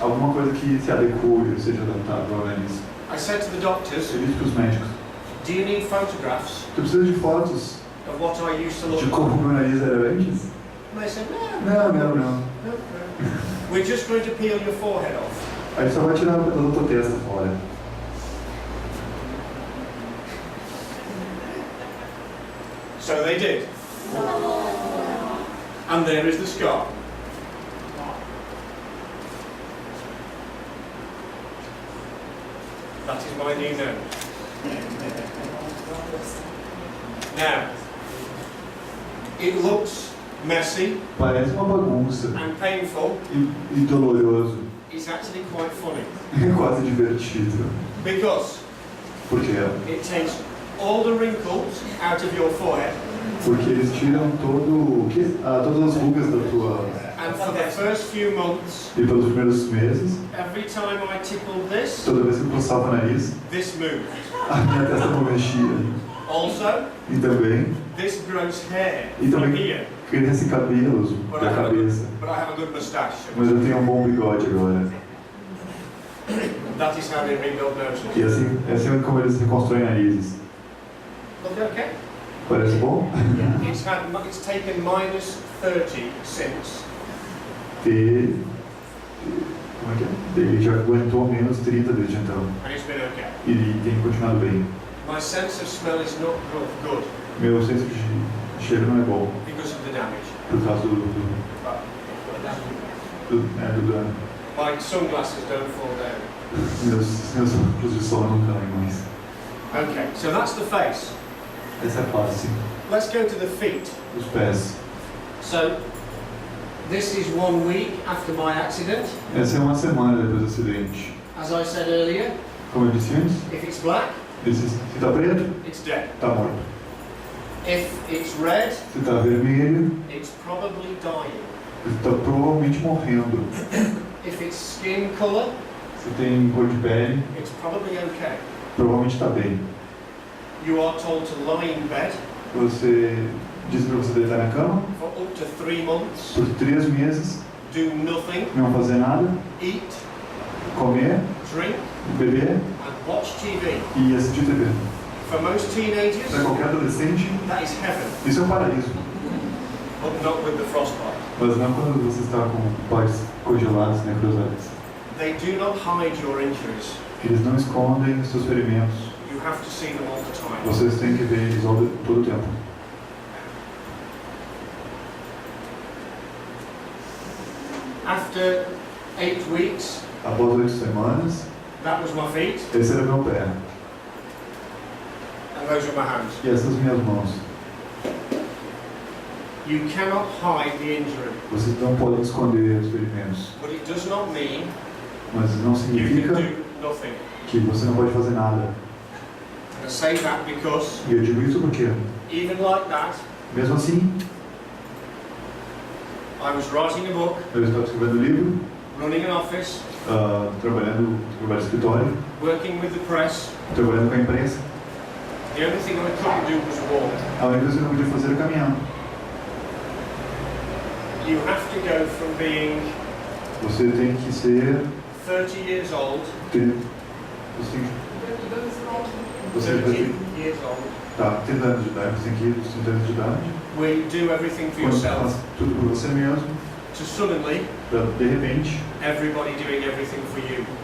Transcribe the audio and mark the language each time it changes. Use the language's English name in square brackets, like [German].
[Portuguese] Alguma coisa que se adeque, seja adaptável ao nariz. [English] I said to the doctors, [Portuguese] Eu disse para os médicos, [English] do you need photographs [Portuguese] tu precisa de fotos [English] of what I used to [Portuguese] de [English] look [Portuguese] como [English] like? [Portuguese] meu nariz era antes? [English] And they said, [Portuguese] Não. [English] no. We're just going to peel your forehead off. [Portuguese] Aí só vai tirar toda a tua testa fora. [English] So they did. And there is the scar. That is my new nose. Now, it looks messy [Portuguese] Parece uma bagunça [English] and painful. [Portuguese] e doloroso. [English] It's actually quite funny [Portuguese] É quase divertido. [English] because [Portuguese] Por quê? [English] it takes all the wrinkles out of your forehead, [Portuguese] Porque eles tiram todas as rugas da tua... [English] and for the first few months, [Portuguese] E pelos primeiros meses, [English] every time I tickled this, [Portuguese] toda vez que eu coçava o nariz, [English] this moved. [Portuguese] a minha testa não mexia. [English] Also, [Portuguese] E também [English] this grows hair [Portuguese] E [English] from [Portuguese] também [English] here, [Portuguese] crescem cabelos [English] but [Portuguese] da cabeça. [English] but I have a good moustache. [Portuguese] Mas eu tenho um bom bigode agora. [English] That is how they rebuild noses. [Portuguese] E assim, é assim como eles reconstroem narizes. [English] Look okay? [Portuguese] Parece bom? [English] It's taken minus 30 since. [Portuguese] Como é que é? Ele já aguentou menos 30 desde então. [English] And it's been okay. [Portuguese] E ele tem continuado bem. [English] My sense of smell is not good [Portuguese] Meu senso de cheiro não é bom. [English] because of the damage. [Portuguese] Por causa do dano. [English] My sunglasses don't fall down. [Portuguese] Meus óculos de sol não caem mais. [English] Okay, so that's the face. [Portuguese] Essa é a face. [English] Let's go to the feet. [Portuguese] Os pés. [English] So, this is 1 week after my accident. [Portuguese] Essa é uma semana depois do acidente. [English] As I said earlier, [Portuguese] Como eu disse antes, [English] if it's black, [Portuguese] se está preto, [English] it's dead. [Portuguese] está morto. [English] If it's red, [Portuguese] Se está vermelho, [English] it's probably dying. [Portuguese] está provavelmente morrendo. [English] If it's skin color, [Portuguese] Se tem cor de pele, [English] it's probably okay. [Portuguese] provavelmente está bem. [English] You are told to lie in bed [Portuguese] Você diz para você deitar na cama [English] for up to 3 months, [Portuguese] por 3 meses, [English] do nothing, [Portuguese] não fazer nada, [English] eat, [Portuguese] comer, [English] drink, [Portuguese] beber [English] and watch TV. [Portuguese] e assistir TV. [English] For most teenagers, [Portuguese] Para qualquer adolescente, [English] that is heaven, [Portuguese] isso é um paraíso. [English] but not with the frostbite. [Portuguese] Mas não quando você está com pais congelados, necrosados. [English] They do not hide your injuries. [Portuguese] Eles não escondem seus ferimentos. [English] You have to see them all the time. [Portuguese] Vocês têm que ver eles todo o tempo. [English] After 8 weeks, [Portuguese] Após 8 semanas, [English] that was my feet, [Portuguese] esse era meu pé. [English] and those were my hands. [Portuguese] E essas minhas mãos. [English] You cannot hide the injury, [Portuguese] Vocês não podem esconder os ferimentos. [English] but it does not mean [Portuguese] Mas não [English] you [Portuguese] significa [English] can do nothing. [Portuguese] que você não pode fazer nada. [English] And I say that because, [Portuguese] E eu digo isso porque, [English] even like that, [Portuguese] mesmo assim, [English] I was writing a book [Portuguese] eu estava escrevendo um livro [English] running an office, [Portuguese] trabalhando no escritório, [English] working with the press. [Portuguese] trabalhando com a imprensa. [English] The only thing I couldn't do was walk. [Portuguese] A única coisa que eu não podia fazer era caminhar. [English] You have to go from being [Portuguese] Você tem que ser... [English] 30 years old, [Portuguese] Você tem que... Você [English] 30 years old, [Portuguese] tá, 30 anos de idade, você tem que ir aos 30 anos de idade. [English] where you do everything for [Portuguese] Quando você [English] yourself, [Portuguese] faz tudo por você mesmo, [English] to suddenly [Portuguese] pra, de repente, [English] everybody doing everything for you.